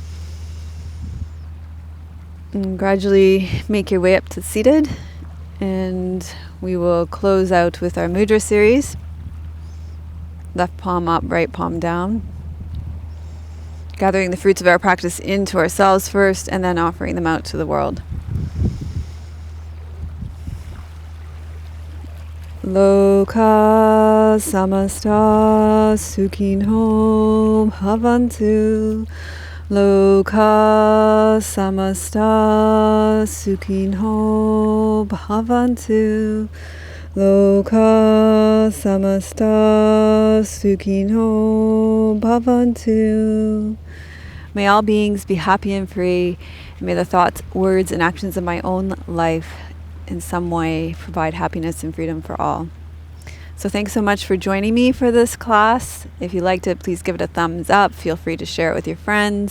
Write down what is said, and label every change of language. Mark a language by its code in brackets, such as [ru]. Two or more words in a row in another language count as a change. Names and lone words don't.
[en] And gradually make your way up to seated. And we will close out with our mudra series. Left palm up, right palm down. Gathering the fruits of our practice into ourselves first and then offering them out to the world. [sa] लोका समस्ता सुखिनो भवन्तु. लोका समस्ता सुखिनो भवन्तु. लोका समस्ता सुखिनो भवन्तु. [en] May all beings be happy and free, and may the thoughts, words, and actions of my own life in some way provide happiness and freedom for all. So thanks so much for joining me for this class. If you liked it, please give it a thumbs up. Feel free to share it with your friends.